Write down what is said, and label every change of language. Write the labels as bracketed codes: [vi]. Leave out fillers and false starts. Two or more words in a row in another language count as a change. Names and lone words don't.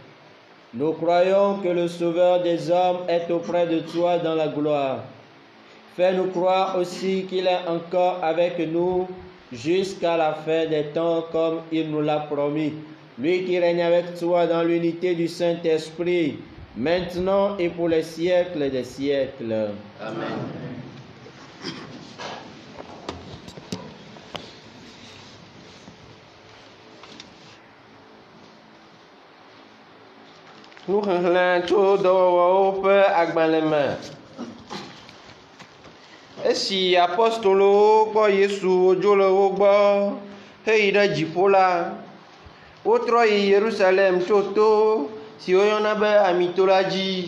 [fr] Nous croyons que le Sauveur des hommes est auprès de toi dans la gloire. Fais-nous croire aussi qu'il est encore avec nous jusqu'à la fin des temps comme il nous l'a promis. Lui qui règne avec toi dans l'unité du Saint-Esprit, maintenant et pour les siècles des siècles. Amen. [ee] Nuxexlẽ tso dɔwɔwɔwo ƒe agbalẽ me. Esi apostolowo kpɔ Yesu wodzo le wo gbɔ heyi ɖe dziƒo la, wotrɔ yi Yerusalem tso to si woyɔna be Amito la dzi.